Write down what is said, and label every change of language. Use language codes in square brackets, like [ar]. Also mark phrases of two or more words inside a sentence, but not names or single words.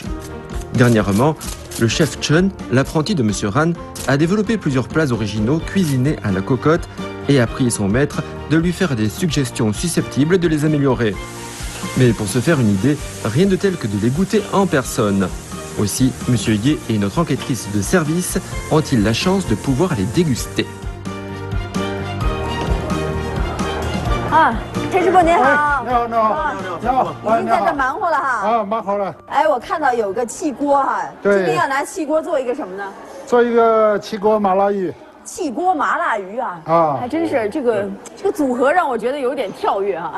[fr] Dernièrement, le chef Chen, l'apprenti de Monsieur Ran, a développé plusieurs plats originaux cuisinés à la cocotte et a prié son maître de lui faire des suggestions susceptibles de les améliorer. Mais pour se faire une idée, rien de tel que de les goûter en personne. Aussi, Monsieur Ye et notre enquêtrice de service ont-ils la chance de pouvoir les déguster. [zh] 陈师傅您好。你好，你好，你好，已经在这忙活了哈。啊，忙好了。哎，我看到有个气锅哈，对今天要拿气锅做一个什么呢？做一个气锅麻辣鱼。气锅麻辣鱼啊，还真是这个组合让我觉得有点跳跃哈。